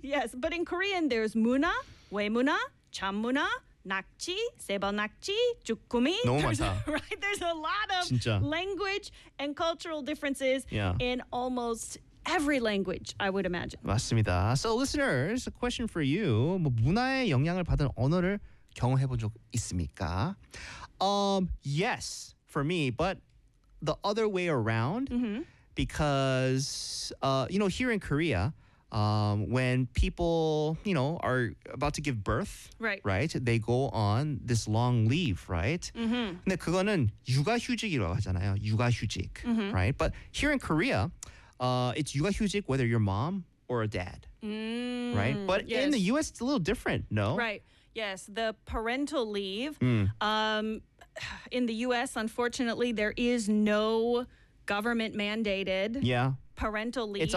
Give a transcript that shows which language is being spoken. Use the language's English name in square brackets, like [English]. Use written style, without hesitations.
[English] Yes, but in Korean, there's [Korean] 문어, 외문어, 참문어, 낙지, 세발낙지, 주꾸미. 너무 많다. [English] Right? There's a lot of [Korean] 진짜. [English] Language and cultural differences in almost every language, I would imagine. [Korean] 맞습니다. [English] So, listeners, a question for you. [Korean] 뭐 문화의 영향을 받은 언어를 경험해 본 적 있습니까? [English] Yes, for me, but the other way around. Because, you know, here in Korea, when people, you know, are about to give birth, right, they go on this long leave, right? [Korean] 근데 그거는 육아휴직이라고 하잖아요. 육아휴직, [English] right? But here in Korea, it's 육아휴직 whether you're mom or a dad, right? But yes. In the U.S., it's a little different, no? Right, yes. The parental leave. In the U.S., unfortunately, there is no government-mandated parental leave.